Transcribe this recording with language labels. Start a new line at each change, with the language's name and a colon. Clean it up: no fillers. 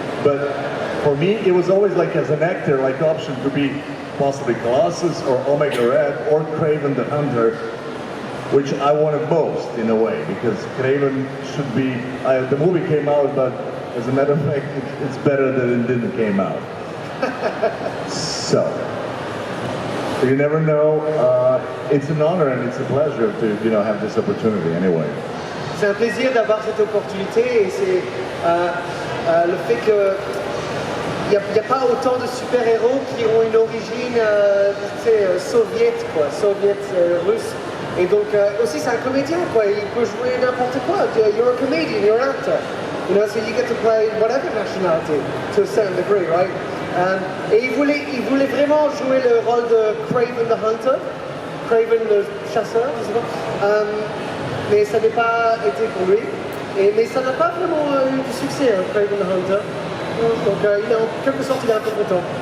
English: But for me, it was always like as an actor, like option to be possibly Colossus or Omega Red or Kraven the Hunter, which I wanted most in a way, because Kraven should be, the movie came out, but as a matter of fact, it's better that it didn't came out. So you never know. It's an honor and it's a pleasure to, you know, have this opportunity anyway.
French: C'est un plaisir d'avoir cette opportunité, et c'est le fait que il n'y a pas autant de super-héros qui ont une origine soviète, quoi, russe. Et donc aussi c'est un comédien, quoi, il peut jouer n'importe quoi.
English: You're a comedian, you're an actor. You know, so you get to play whatever nationality to a certain degree, right?
French: Et il voulait vraiment jouer le rôle de Kraven the Hunter, Kraven le chasseur, je sais pas. Mais ça n'a pas été pour lui. Mais ça n'a pas vraiment eu du succès, hein, Kraven the Hunter. Donc il est en quelque sorte il est un peu content.